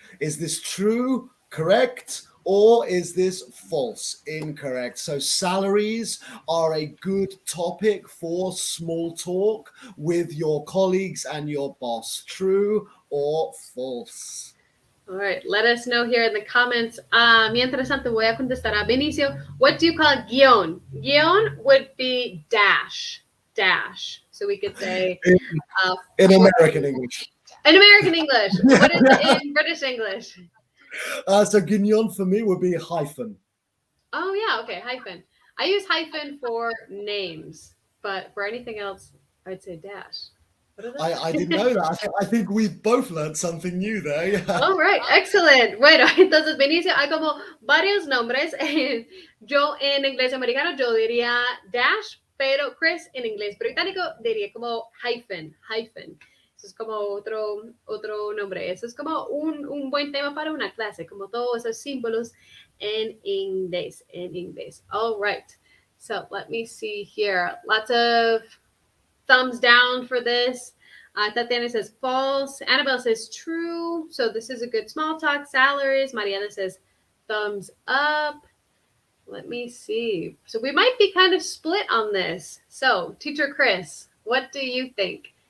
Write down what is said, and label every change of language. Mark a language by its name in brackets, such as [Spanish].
[English] Is this true, correct, or is this false, incorrect? So salaries are a good topic for small talk with your colleagues and your boss. True or false? All right, let us know here in the comments. [Spanish] Mientras tanto, voy a contestar a Benicio. [English] What do you call guion? Guion would be dash. So we could say... in American English. In American English. What is it in British English? So guignon for me would be hyphen. Oh, yeah, okay, hyphen. I use hyphen for names, but for anything else, I'd say dash. I didn't know that. I think we've both learned something new there. Yeah. All right, excellent. [Spanish] Bueno, entonces Benicio, hay como varios nombres. Yo en inglés americano yo diría dash, pero Chris en inglés británico diría como hyphen. Eso es como otro nombre. Eso es como un buen tema para una clase, como todos esos símbolos en inglés. [English] All right. So let me see here. Lots of thumbs down for this. Tatiana says false. Annabelle says true. So this is a good small talk. Salaries. Mariana says thumbs up. Let me see. So we might be kind of split on this. So Teacher Chris, what do you think?